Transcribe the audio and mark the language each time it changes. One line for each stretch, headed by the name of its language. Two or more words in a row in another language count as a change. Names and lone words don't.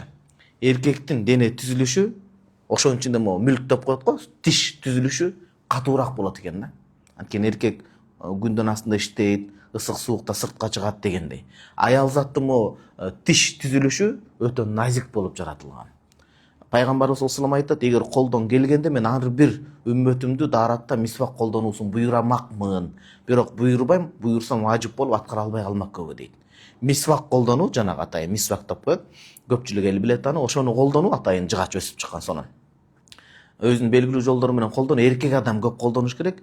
Kyrgyz: Эркектин дене түзүлүшү, ошонун ичинде мүлк деп коет го, тиш түзүлүшү катуураак болот экен да. Анткени эркек күндөн астында иштейт, ысык суукта сыртка чыгат дегендей. Аял заттын тиш түзүлүшү өтө назик болуп жаратылган. Пайгамбарыбыз
Arabic: صلى الله عليه وسلم
Kyrgyz: айтат, эгер колдон келгенде мен ар бир үммөтүмдү дааратта мисвак колдонуусун буйрамакмын. Бирок буйрубайм, буйрусам важип болуп аткара албай калмак көбү дейт. Мисвак колдонуу, жанагы атайын мисвак деп коет. Көпчүлүк эл билет аны, ошону колдонуу атайын жыгач өсүп чыккан сонун. Өзүнүн белгилүү жолдору менен колдонуу, эркек адам көп колдонуш керек.